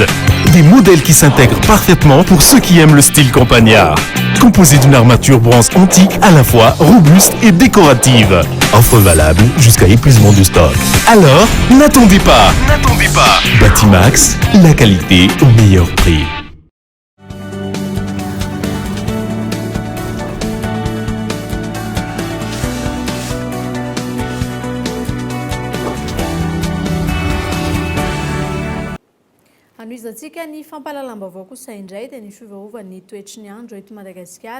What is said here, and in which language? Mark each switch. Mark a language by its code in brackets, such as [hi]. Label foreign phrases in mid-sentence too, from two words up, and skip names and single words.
[fr] Des modèles qui s'intègrent parfaitement pour ceux qui aiment le style campagnard. Composé d'une armature bronze antique à la fois robuste et décorative. Offre valable jusqu'à épuisement du stock. Alors, n'attendez pas. Batimax, la qualité au meilleur prix. [mg] Anoizatsika ny fampalalam-baovao kosa indray dia ny fiovaovan'ny toetry ny andro eto Madagasikara.